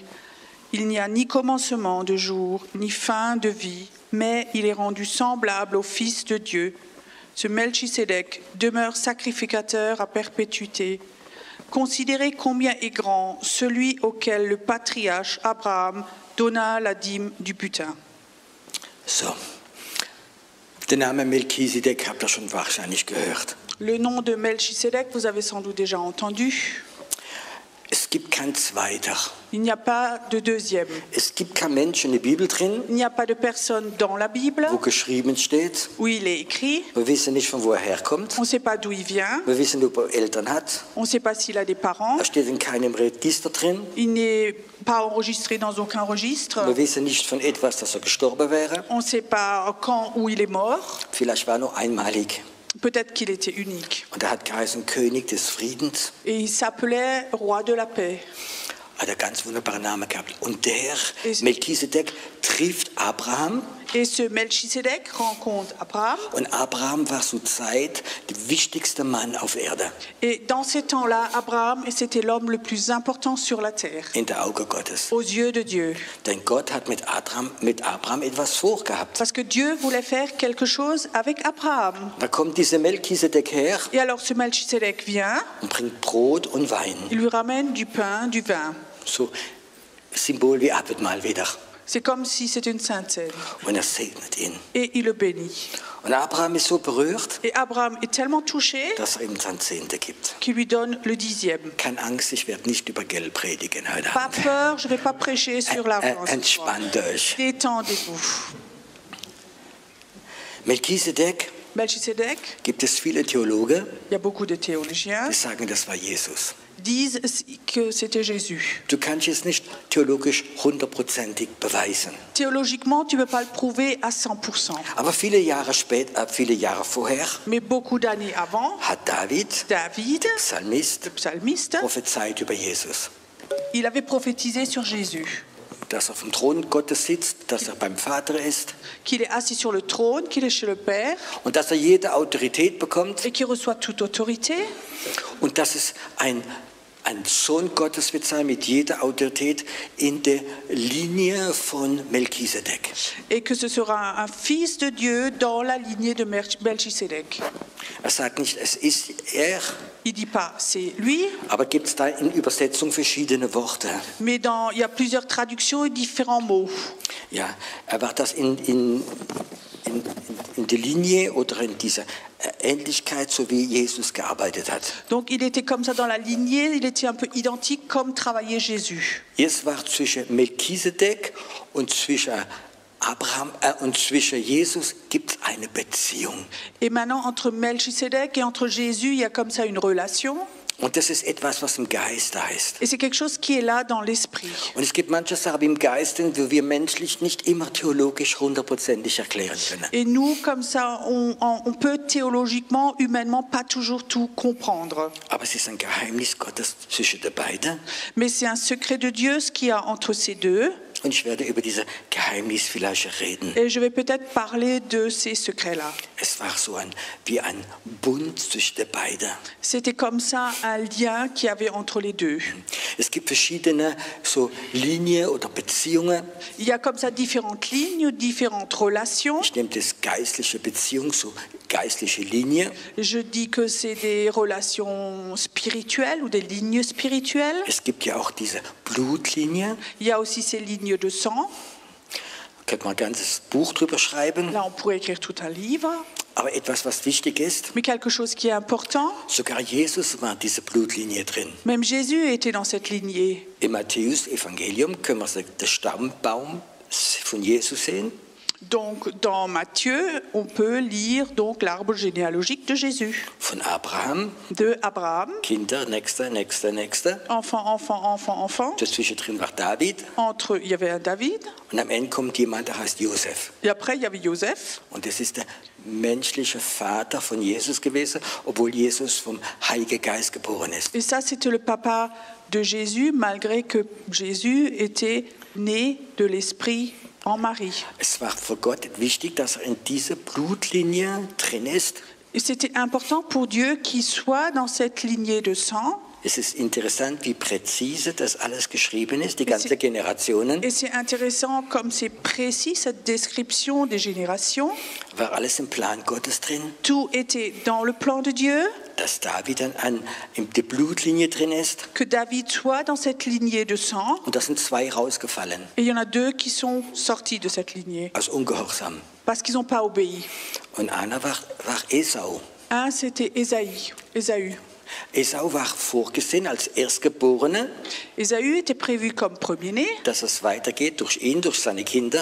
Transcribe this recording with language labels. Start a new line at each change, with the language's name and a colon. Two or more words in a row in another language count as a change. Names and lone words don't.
French: Il n'y a ni commencement de jour, ni fin de vie, mais il est rendu semblable au Fils de Dieu. Ce Melchisédek demeure sacrificateur à perpétuité. Considérez combien est grand celui auquel le patriarche Abraham donna la dîme du butin.
German: So, den Namen Melchisedek habt ihr schon wahrscheinlich gehört.
French: Le nom de Melchisédek, vous avez sans doute déjà entendu.
German: Es gibt kein Zweiter.
French: Il n'y a pas de deuxième.
German: Es gibt kein Mensch in der Bibel drin,
French: Il n'y a pas de personne dans la Bible
German: wo geschrieben steht.
French: où il est écrit.
German: Wir wissen nicht, von wo er herkommt.
French: On ne sait pas d'où il vient.
German: Wir wissen nicht, ob er Eltern hat.
French: On ne sait pas s'il a des parents.
German: Er steht in keinem Register drin.
French: Il n'est pas enregistré dans aucun registre.
German: Wir wissen nicht von etwas, dass er gestorben wäre.
French: On ne sait pas quand, où il est mort.
German: Vielleicht war er nur einmalig.
French: Peut-être qu'il était unique.
German: Und er hat geheißen König des Friedens.
French: Et il s'appelait roi de la paix.
German: Hat er ganz wunderbaren Namen gehabt. Und der Ist- Melchisedek trifft Abraham.
French: Et ce Melchisédek rencontre Abraham.
German: Und Abraham war zur Zeit der wichtigste Mann auf Erde.
French: Et dans ces temps-là, Abraham, c'était l'homme le plus important sur la terre,
German: In der Auge Gottes.
French: aux yeux de Dieu.
German: Denn Gott hat mit Abraham etwas vorgehabt.
French: Parce que Dieu voulait faire quelque chose avec Abraham.
German: Da kommt dieser Melchisedek her
French: Et alors ce Melchisédek vient,
German: und bringt Brot und Wein.
French: il lui ramène du pain, du vin.
German: So Symbol wie Abendmahl wieder.
French: C'est comme si c'était une sainte scène.
German: Und er segnet ihn.
French: Et il le bénit.
German: Und Abraham ist so berührt,
French: Et Abraham est tellement touché
German: dass er ihm sein Zehnte gibt.
French: qu'il lui donne le 10e.
German: Keine Angst, ich werde nicht über Geld predigen heute
French: Pas
German: Abend.
French: peur, je ne vais pas prêcher sur l'argent. ce soir.
German: Entspannt euch.
French: Détendez-vous.
German: Melchisedek
French: Melchisédek,
German: gibt es viele Theologen,
French: il y a beaucoup de théologiens,
German: die sagen, das war Jesus.
French: disent que c'était Jésus.
German: Du kannst es nicht theologisch hundertprozentig beweisen.
French: Théologiquement, tu ne peux pas le prouver à 100%.
German: Aber viele Jahre später, viele Jahre vorher,
French: Mais beaucoup d'années avant,
German: hat David,
French: David,
German: Psalmist,
French: le psalmiste,
German: prophezeit über Jesus.
French: il avait prophétisé sur Jésus.
German: dass er auf dem Thron Gottes sitzt, dass er beim Vater ist
French: qu'il est assis sur le trône, qu'il est chez le Père
German: und dass er jede Autorität bekommt
French: et qu'il reçoit toute autorité.
German: und dass es ein Sohn Gottes wird sein mit jeder Autorität in der Linie von Melchisedek.
French: Et que ce sera un fils de Dieu dans la lignée de Melchisedec.
German: Er sagt nicht, es ist er,
French: Il dit pas c'est lui,
German: aber gibt es da in Übersetzung verschiedene Worte.
French: mais il y a plusieurs traductions et différents mots.
German: Ja, er war das in der Linie oder in dieser Ähnlichkeit, so wie Jesus gearbeitet hat.
French: Donc il était comme ça dans la lignée, il était un peu identique comme travaillait Jésus.
German: Es war zwischen Melchisedek und zwischen Abraham und zwischen Jesus gibt es eine Beziehung.
French: Et maintenant, entre Melchisedec et entre Jésus, il y a comme ça une relation.
German: Und das ist etwas, was im Geist da ist.
French: Et c'est quelque chose qui est là dans l'esprit.
German: Und es gibt manche Sachen im Geist, die wir menschlich nicht immer theologisch hundertprozentig erklären können.
French: Et nous, comme ça, on peut théologiquement, humainement, pas toujours tout comprendre.
German: Aber es ist ein Geheimnis Gottes zwischen den beiden.
French: Mais c'est un secret de Dieu, ce qu'il y a entre ces deux.
German: Und ich werde über dieses Geheimnis vielleicht reden.
French: Et je vais peut-être parler de ces secrets-là.
German: Es war so wie ein Bund zwischen den beiden.
French: C'était comme ça un lien qu'il y avait entre les deux.
German: Es gibt verschiedene so Linien oder Beziehungen.
French: Il y a comme ça différentes lignes, différentes relations.
German: Ich nehme das geistliche Beziehung, so geistliche Linie.
French: Je dis que c'est des relations spirituelles ou des lignes spirituelles.
German: Es gibt ja auch diese Blutlinie.
French: Il y a aussi ces lignes de sang.
German: Könnte man ein ganzes Buch drüber schreiben.
French: Là, on pourrait écrire tout un livre.
German: Aber etwas, was wichtig ist,
French: Mais quelque chose qui est important,
German: sogar Jesus war diese Blutlinie drin.
French: même Jésus était dans cette lignée.
German: Im Matthäus-Evangelium können wir den Stammbaum von Jesus sehen.
French: Donc, dans Matthieu, on peut lire donc l'arbre généalogique de Jésus.
German: Von Abraham,
French: De Abraham,
German: Kinder, nächster.
French: enfant.
German: Dazwischen war David.
French: Il y avait un David.
German: Und am Ende kommt jemand, der heißt Josef.
French: Et après, il y avait Joseph.
German: Und das ist der menschliche Vater von Jesus gewesen, obwohl Jesus vom Heiligen Geist geboren ist.
French: Et ça, c'était le papa de Jésus, malgré que Jésus était né de l'Esprit en Marie.
German: Es war für Gott wichtig, dass er in dieser Blutlinie drin ist.
French: Et c'était important pour Dieu qu'il soit dans cette lignée de sang.
German: Es ist interessant, wie präzise das alles geschrieben ist, die ganzen Generationen.
French: Et c'est intéressant comme c'est précis, cette description des générations.
German: War alles im Plan Gottes drin,
French: Tout était dans le plan de Dieu,
German: dass David dann in der Blutlinie drin ist.
French: que David soit dans cette lignée de sang.
German: Und da sind zwei rausgefallen,
French: Et il y en a deux qui sont sortis de cette lignée,
German: aus Ungehorsam.
French: parce qu'ils n'ont pas obéi.
German: Und einer war Esau.
French: Un, c'était Ésaü.
German: Esau war vorgesehen als Erstgeborener,
French: Ésaü était prévu comme premier-né
German: dass es weitergeht durch ihn, durch seine Kinder,